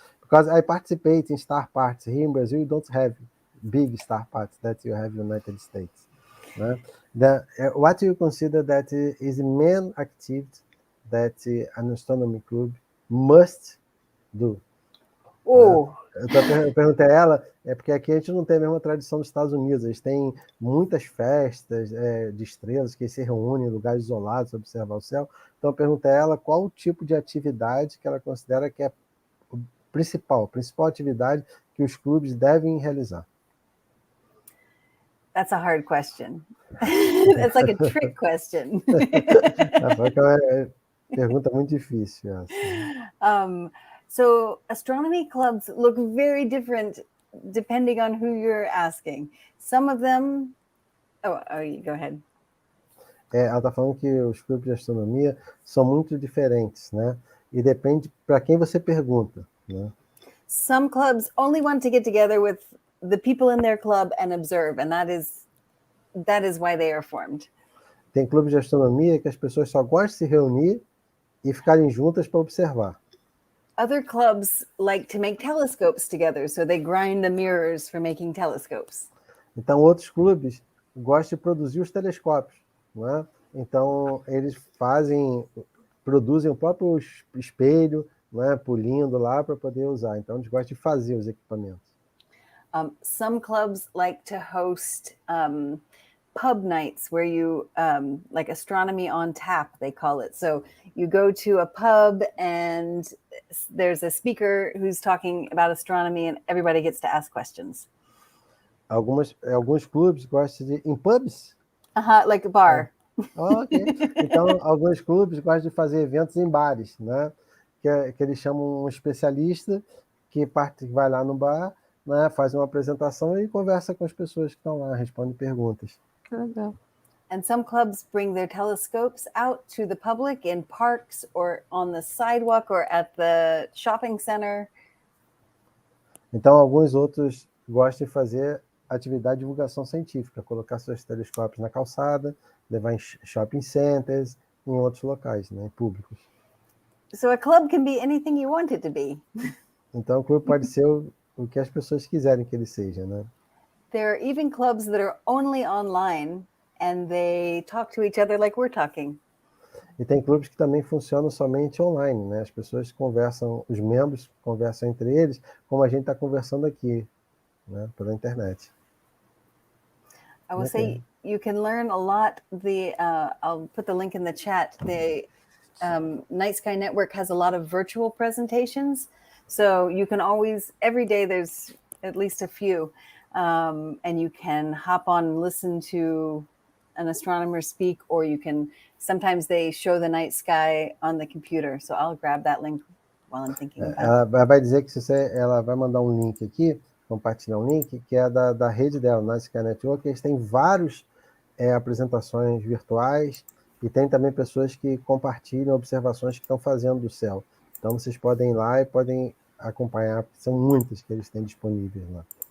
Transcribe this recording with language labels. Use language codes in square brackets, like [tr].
[en] Because I participate in star parties here in Brazil, you don't have big star parties that you have in the United States. What do you consider that is the main activity that an astronomy club must do? [pt] Eu perguntei a ela, porque aqui a gente não tem a mesma tradição dos Estados Unidos, eles têm muitas festas de estrelas que se reúnem em lugares isolados para observar o céu. Então eu perguntei a ela qual o tipo de atividade que ela considera que é a principal atividade que os clubes devem realizar. [en] That's a hard question. It's like a trick question. [pt] É uma pergunta muito difícil essa. [en] So astronomy clubs look very different depending on who you're asking. Some of them... Oh, you go ahead. [pt] ela está falando que os clubes de astronomia são muito diferentes, né? E depende para quem você pergunta, né? [en] Some clubs only want to get together with the people in their club and observe, and that is why they are formed. [pt] Tem clubes de astronomia que as pessoas só gostam de se reunir e ficarem juntas para observar. [en] Other clubs like to make telescopes together, so they grind the mirrors for making telescopes. [pt] Então, outros clubes gostam de produzir os telescópios, né? Então, eles produzem o próprio espelho, né, polindo lá para poder usar. Então, eles gostam de fazer os equipamentos. [en] Some clubs like to host pub nights where you, like astronomy on tap, they call it. So you go to a pub and there's a speaker who's talking about astronomy and everybody gets to ask questions. [pt] Alguns clubes gostam de... Em pubs? [en] Like a bar. Ok. [pt] Então, alguns clubes gostam de fazer eventos em bares, né? Que eles chamam um especialista que vai lá no bar, né? Faz uma apresentação e conversa com as pessoas que estão lá, responde perguntas. Que legal. [en] And some clubs bring their telescopes out to the public in parks or on the sidewalk or at the shopping center. [pt] Então, alguns outros gostam de fazer atividade de divulgação científica, colocar seus telescópios na calçada, levar em shopping centers, em outros locais, né, públicos. [en] So a club can be anything you want it to be. [pt] Então, o clube pode ser o que as pessoas quiserem que ele seja, né? [en] There are even clubs that are only online and they talk to each other like we're talking. [pt] E tem clubes que também funcionam somente online, né? As pessoas conversam, os membros conversam entre eles, como a gente está conversando aqui, né? Pela internet. [en] I will say you can learn a lot. I'll put the link in the chat. The Night Sky Network has a lot of virtual presentations. So you can always, every day there's at least a few. And you can hop on and listen to an astronomer speak, or you can, sometimes they show the night sky on the computer. So I'll grab that link while I'm thinking about it. [pt] Ela vai dizer que ela vai mandar um link aqui, compartilhar um link, que é da rede dela, Night Sky Network. Eles têm várias apresentações virtuais e tem também pessoas que compartilham observações que estão fazendo do céu. Então vocês podem ir lá e podem acompanhar, são muitas que eles têm disponíveis lá.